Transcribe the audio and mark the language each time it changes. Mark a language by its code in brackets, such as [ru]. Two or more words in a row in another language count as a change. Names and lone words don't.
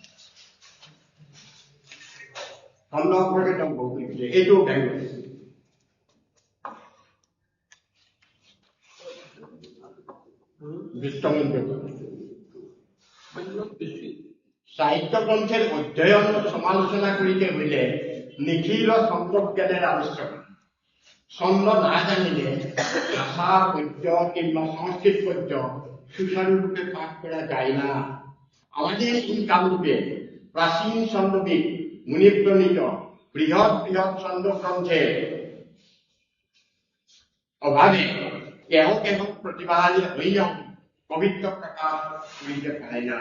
[as] ছন্দ সম্পৰ্কে তেওঁ বহুত লিখিছে, [bn] এইটো সাহিত্য গ্ৰন্থের অধ্যয়ন সমালোচনা করিতে হইলে নিখিল ছন্দজ্ঞানের আবশ্যক। ছন্দ না জানিলে ভাষা পদ্য কিংবা সংস্কৃত পদ্য সুচারুরূপে পাঠ করা যায় না। আমাদের ইনকামরূপে প্রাচীন ছন্দবিদ মুনিপ্রণীত বৃহৎ বৃহৎ ছন্দ গ্রন্থের অভাবে কেহ কেহ প্রতিভাশালী হইয়াও কবিত্ব প্রকাশ করিতে পারে না।